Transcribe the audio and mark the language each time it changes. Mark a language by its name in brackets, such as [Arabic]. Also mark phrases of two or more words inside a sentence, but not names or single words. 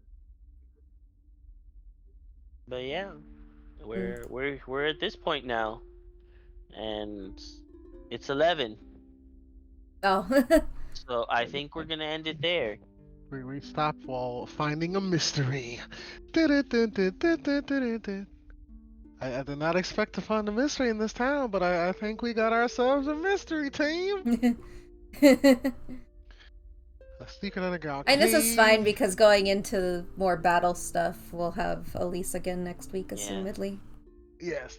[English] But yeah, Mm. we're at this point now, and it's 11. Oh. So I think we're gonna end it there. We stop while finding a mystery. Du-du-du-du-du-du-du-du. I did not expect to find a mystery in this town, but I think we got ourselves a mystery team. Sleeping in a ground And this is fine cave. because going into more battle stuff, we'll have Elise again next week, assumedly. Yes,